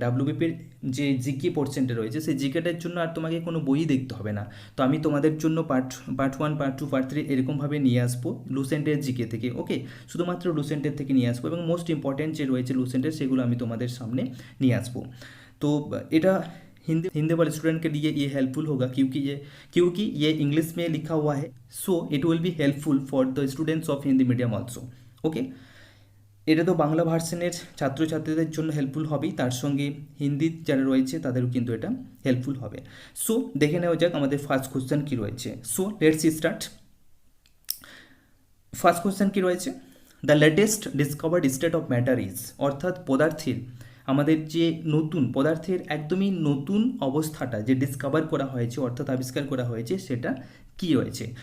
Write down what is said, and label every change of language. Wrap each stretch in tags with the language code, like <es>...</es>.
<bn>ডাব্লিউবিপির যে জিকে পোর্শনটা রয়েছে সেই জিকেটার জন্য আর তোমাকে কোনো বইই দেখতে হবে না। তো আমি তোমাদের জন্য পার্ট 1, পার্ট 2, পার্ট 3 এরকমভাবে নিয়ে আসবো লুসেন্টের জিকে থেকে। ওকে, শুধুমাত্র লুসেন্টের থেকে নিয়ে আসবো এবং মোস্ট ইম্পর্ট্যান্ট যে রয়েছে লুসেন্টের সেগুলো আমি তোমাদের সামনে নিয়ে আসবো। তো এটা</bn> <hi>हिंदी हिंदी वाले स्टूडेंट के लिए ये हेल्पफुल होगा, क्योंकि ये इंग्लिश में लिखा हुआ है,</hi> <en>So it will be helpful for the students of Hindi medium also.</en> <bn>Okay, এটা তো বাংলা ভার্সনের ছাত্রছাত্রীদের জন্য হেল্পফুল হবেই, তার সঙ্গে হিন্দি যারা রয়েছে তাদেরও কিন্তু এটা হেল্পফুল হবে। সো দেখে নেওয়া যাক আমাদের ফার্স্ট কোশ্চেন কী রয়েছে।</bn> <en>So let's start.</en> <bn>First question কী রয়েছে,</bn> <en>the latest discovered state of matter is,</en> <bn>অর্থাৎ পদার্থের আমাদের যে নতুন পদার্থের একদমই নতুন অবস্থাটা যে ডিসকভার করা হয়েছে অর্থাৎ আবিষ্কার করা হয়েছে সেটা কি রয়েছে।</bn>